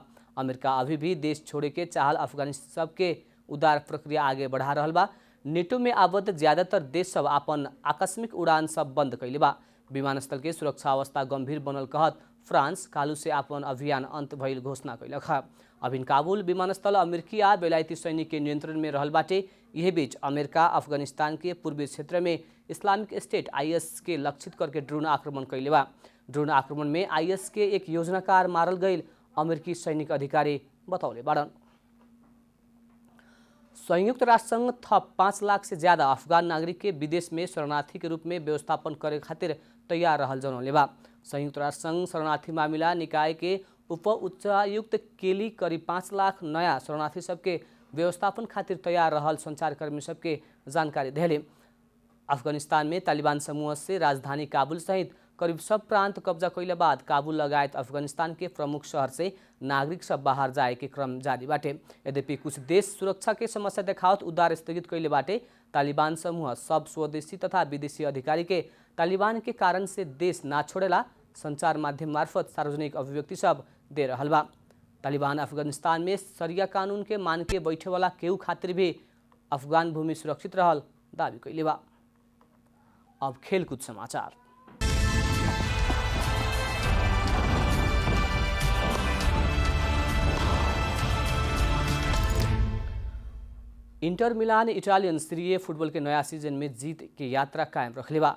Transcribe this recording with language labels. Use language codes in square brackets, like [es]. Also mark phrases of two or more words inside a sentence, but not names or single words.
[bho] अमेरिका अभी भी देश छोड़े के चाहल अफगानी सब के उद्धार प्रक्रिया आगे बढ़ा रहल बा। नेटो में आबद्ध ज्यादातर देश सब अपन आकस्मिक उड़ान सब बंद कैले बा। विमानस्थल के सुरक्षा अवस्था गंभीर बनल कहत फ्रांस कालू से अपन अभियान अंत भइल घोषणा कैलक है। अभिन काबुल विमानस्थल अमेरिकी आ बेलायती सैनिक के नियंत्रण में रहल बाटे। यही बीच अमेरिका अफगानिस्तान के पूर्वी क्षेत्र में इस्लामिक स्टेट आईएस के लक्षित करके ड्रोन आक्रमण कैले बा। ड्रोन आक्रमण में आईएस के एक योजनाकार मारल गईल अमेरिकी सैनिक अधिकारी बतौले बाड़न। संयुक्त राष्ट्र संघ थप 5 लाख से ज्यादा अफगान नागरिक के विदेश में शरणार्थी के रूप में व्यवस्थापन करे खातिर तैयार रहल जनौले बा। संयुक्त राष्ट्र संघ शरणार्थी मामला निकाय के उप उच्चायुक्त केली करीब 5 लाख नया शरणार्थी सबके व्यवस्थापन खातिर तैयार रहल संचारकर्मी सबके जानकारी देले। अफगानिस्तान में तालिबान समूह से राजधानी काबुल सहित करीब सब प्रांत कब्जा कैले बाद काबुल लगायत अफगानिस्तान के प्रमुख शहर से नागरिक सब बाहर जाए के क्रम जारी बाटे। यद्यपि कुछ देश सुरक्षा के समस्या देखावत उद्धार स्थगित कैले बाटे। तालिबान समूह सब स्वदेशी तथा विदेशी अधिकारी के तालिबान के कारण से देश ना छोड़ेला संचार माध्यम मार्फत सार्वजनिक अभिव्यक्ति सब दे रहल बा। तालिबान अफगानिस्तान में शरिया कानून के मान के बैठे वाला केहू खातिर भी अफगान भूमि सुरक्षित रहल दावी कैले बा। अब खेलकूद समाचार। इंटर मिलान इटालियन सीरी ए फुटबॉल के नया सीजन में जीत के यात्रा कायम रखले बा।